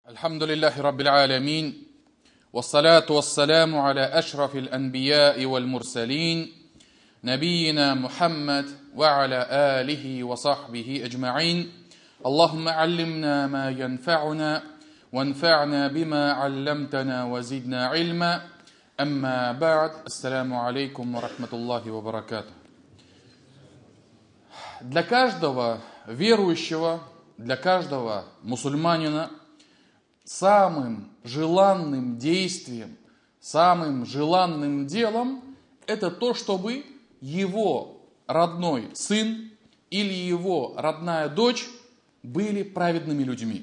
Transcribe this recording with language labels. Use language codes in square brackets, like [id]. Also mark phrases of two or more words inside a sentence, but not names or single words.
[ar] الحمد لله رب العالمين والصلاة والسلام على أشرف الأنبياء والمرسلين نبينا محمد وعلى آله وصحبه أجمعين اللهم علمنا ما ينفعنا وانفعنا بما علمتنا وزدنا علما أما بعد السلام عليكم ورحمة الله وبركاته. [ru] Для каждого верующего, для каждого мусульманина самым желанным действием, самым желанным делом это то, чтобы его родной сын или его родная дочь были праведными людьми.